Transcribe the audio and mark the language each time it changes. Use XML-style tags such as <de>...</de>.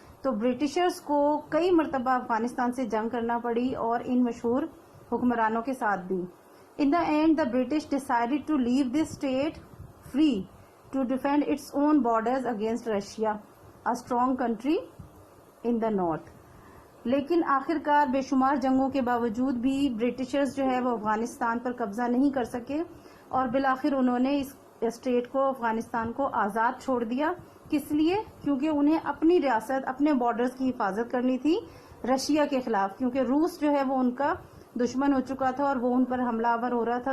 <ur>تو برٹشرز کو کئی مرتبہ افغانستان سے جنگ کرنا پڑی اور ان مشہور حکمرانوں کے ساتھ بھی.</ur> <en>In the end the British decided to leave this state free to defend its own borders against Russia, a strong country in the north.</en> <ur>لیکن آخر کار بے شمار جنگوں کے باوجود بھی برٹشرز جو ہے وہ افغانستان پر قبضہ نہیں کر سکے, اور بالآخر انہوں نے اس اسٹیٹ کو افغانستان کو آزاد چھوڑ دیا. کس لیے؟ کیونکہ انہیں اپنی ریاست اپنے بارڈرز کی حفاظت کرنی تھی رشیا کے خلاف, کیونکہ روس جو ہے وہ ان کا دشمن ہو چکا تھا اور وہ ان پر حملہ آور ہو رہا تھا.</ur>